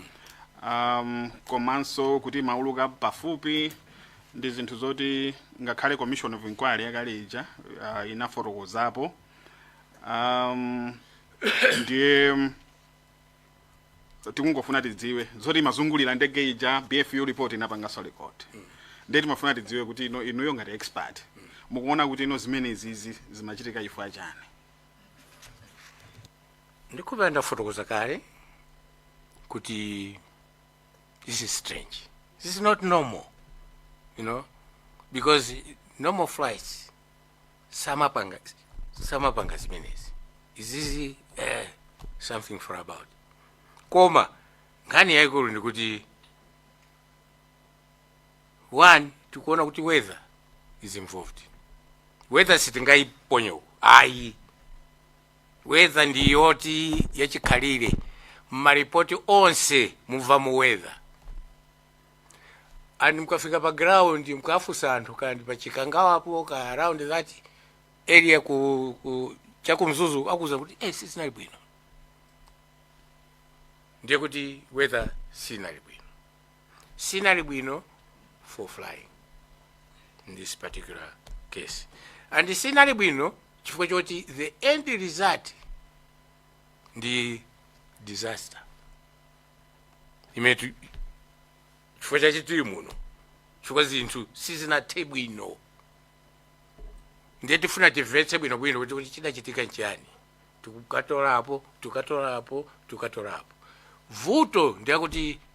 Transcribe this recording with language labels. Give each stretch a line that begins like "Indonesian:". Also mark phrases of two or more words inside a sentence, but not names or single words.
Nyanja: komanso kuti mauluka pafupi ndi zinthu zoti ngakhale
English: commission of inquiry
Nyanja: yakalija inafotokozapo, ndiye tikungofuna tidziwe zoti mazungulira ndege ija BFU report inapanganso record, ndiye timafuna tidziwe kuti inuyo ngati expert mukuona kuti zimene izizi zimachitika chifukwa chani. Ndikupenda ndafotokoza kale kuti
English: this is strange, this is not normal, because normal flights
Nyanja: samapanga zimenezi, izizi
English: something for about.
Nyanja: Koma nkhani yaikulu ndikuti one, tikuona kuti
English: weather is involved.
Nyanja: Weather sitingaiponyo ayi, weather ndiyoti yachikhalire maripoti onse mumva mu weather, and mukafika pa ground mukafusa anthu kandi pachikangawapo ka
English: around that area
Nyanja: ku chakumzuzu akuza kuti sinali bwino, ndiye kuti weather sinali bwino
English: for flying in this particular case, and
Nyanja: sinali bwino chifukwa choti
English: the end result
Nyanja: ndi disaster imetu chifukwa chachitiri muno, chifukwa zinthu sizinathe bwino, ndiye tifuna timvetse bwinobwino kuti chidachitika nchani, tikatolapo vuto ndiyakuti